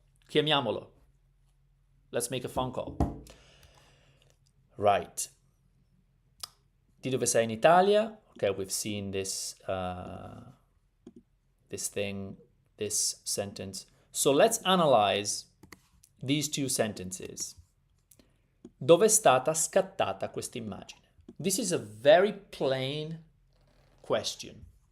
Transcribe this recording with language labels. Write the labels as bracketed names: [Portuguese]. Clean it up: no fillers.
[Italian] Chiamiamolo. [English] Let's make a phone call. Right. [Italian] Di dove sei in Italia? [English] Okay, we've seen this this sentence. So let's analyze these two sentences. [Italian] Dove è stata scattata questa immagine? [English] This is a very plain question.